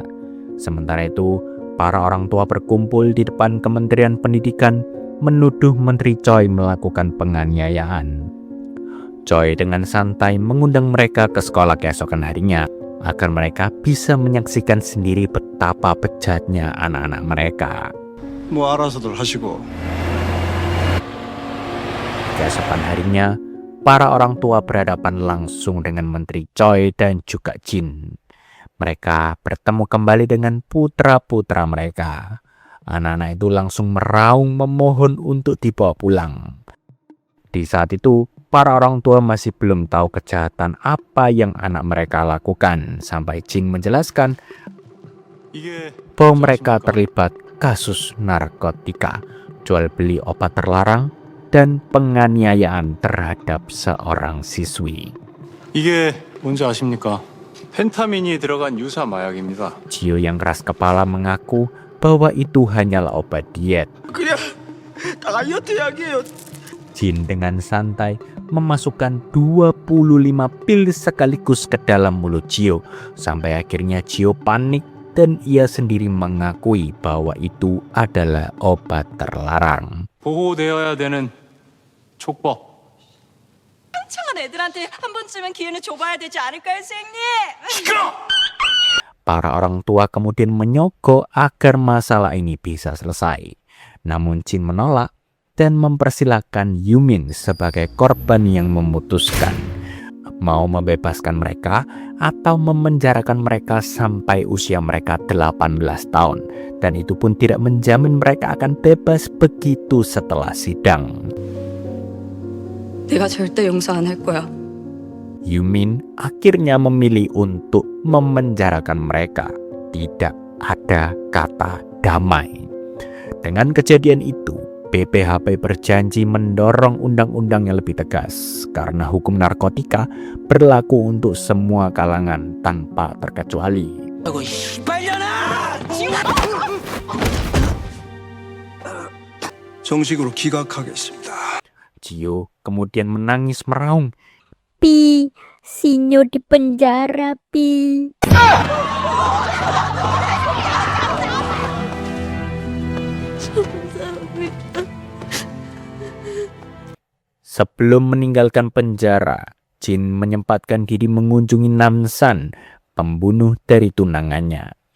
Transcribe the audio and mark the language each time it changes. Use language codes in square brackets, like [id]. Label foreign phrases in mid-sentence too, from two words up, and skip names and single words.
[id] Sementara itu, para orang tua berkumpul di depan Kementerian Pendidikan menuduh Menteri Choi melakukan penganiayaan. Choi dengan santai mengundang mereka ke sekolah keesokan harinya agar mereka bisa menyaksikan sendiri betapa bejatnya anak-anak mereka. [ko] 뭐 알아서들 하시고. [id] Keesokan harinya, para orang tua berhadapan langsung dengan Menteri Choi dan juga Jin. Mereka bertemu kembali dengan putra-putra mereka. Anak-anak itu langsung meraung memohon untuk dibawa pulang. Di saat itu, para orang tua masih belum tahu kejahatan apa yang anak mereka lakukan, sampai Jin menjelaskan bahwa mereka terlibat kasus narkotika, jual beli obat terlarang, dan penganiayaan terhadap seorang siswi. [ko] 이게 뭔지 아십니까? 펜타민이 들어간 유사 마약입니다. [id] Jio yang keras kepala mengaku bahwa itu hanyalah obat diet. Jin dengan santai memasukkan 25 pil sekaligus ke dalam mulut Jio, sampai akhirnya Jio panik dan ia sendiri mengakui bahwa itu adalah obat terlarang. [ko] 보호되어야 되는 촉법. 창한 애들한테 한 번쯤은 기회는 줘봐야 되지 않을까요, 선생님? [id] Para orang tua kemudian menyogok agar masalah ini bisa selesai. Namun Jin menolak dan mempersilahkan Yumin sebagai korban yang memutuskan mau membebaskan mereka atau memenjarakan mereka sampai usia mereka 18 tahun. Dan itu pun tidak menjamin mereka akan bebas begitu setelah sidang. [ko] 내가 절대 용서 안 할 거야. [id] Yumin akhirnya memilih untuk memenjarakan mereka. Tidak ada kata damai. Dengan kejadian itu, BPHP berjanji mendorong undang-undang yang lebih tegas karena hukum narkotika berlaku untuk semua kalangan tanpa terkecuali. [ko] 정식으로 기각하겠습니다. [id] Jio kemudian menangis meraung. Pi, Sinyo di penjara, Pi. Sebelum meninggalkan penjara, Jin menyempatkan diri mengunjungi Namsan, pembunuh dari tunangannya.